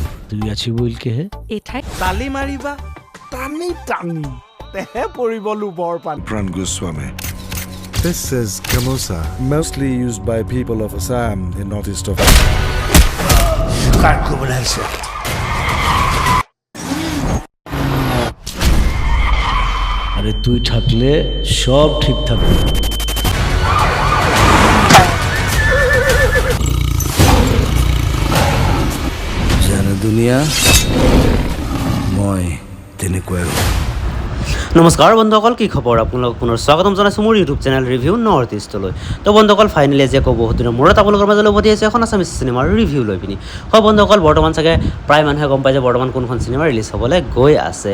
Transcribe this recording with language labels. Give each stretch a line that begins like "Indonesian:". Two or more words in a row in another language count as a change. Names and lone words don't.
Assamese: তুই আছি বলকেহে এই ঠাইত তালি মাৰিবা টানি টানি তেহে পৰিব লোবৰ পানী
English: Pran Goswami. This is Gamusa, mostly used by people of Assam in northeast of
Bangla: কার খবর আছে আরে তুই থাকলে সব ঠিক থাকবে জানে দুনিয়া
Assamese: মই তেনেকুৱাই নমস্কাৰ বন্ধুসকল, কি খবৰ? আপোনালোকক পুনৰ স্বাগতম জনাইছোঁ মোৰ ইউটিউব চেনেল ৰিভিউ নৰ্থ ইষ্টলৈ। তো বন্ধুসকল, ফাইনেলি আজি আকৌ বহুত দিনৰ মূৰত আপোনালোকৰ মাজলৈ উভতি আহিছে এখন আছামিজ চিনেমাৰ ৰিভিউ লৈ পিনি। হয় বন্ধুসকল, বৰ্তমান চাগে প্ৰায় মানুহে গম পায় যে বৰ্তমান কোনখন চিনেমা ৰিলিজ হ'বলৈ গৈ আছে।